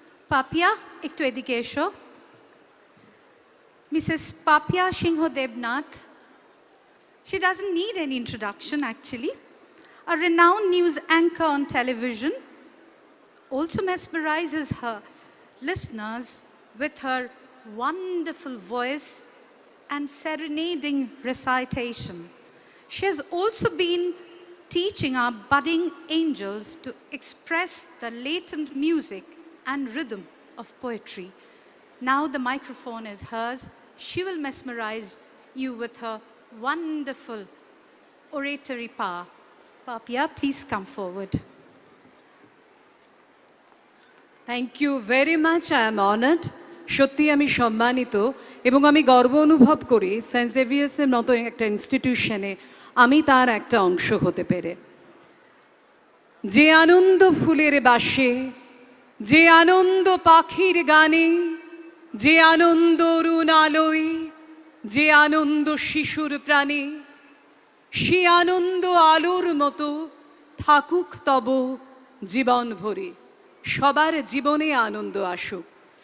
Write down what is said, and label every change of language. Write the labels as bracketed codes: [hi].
[bn] Papia, ekটু এদিকে এসো। [en] Mrs. Papia Singho Debnath. She doesn't need any introduction, actually. A renowned news anchor on television, also mesmerizes her listeners with her wonderful voice and serenading recitation. She has also been teaching our budding angels to express the latent music and rhythm of poetry. Now the microphone is hers. She will mesmerize you with her wonderful oratory power. Papia, please come forward. Thank you very much. I am honored. [bn] সত্যি আমি সম্মানিত এবং আমি গর্ব অনুভব করি Saint জেভিয়ার্সের মতো একটা ইনস্টিটিউশনে আমি তার একটা অংশ হতে পেরে। যে আনন্দ ফুলের বাসে, যে আনন্দ পাখির গানে, যে আনন্দ অরুণ আলোয়, যে আনন্দ শিশুর প্রাণে, সে আনন্দ আলোর মতো থাকুক তব জীবন ভরে, সবার জীবনে আনন্দ আসুক।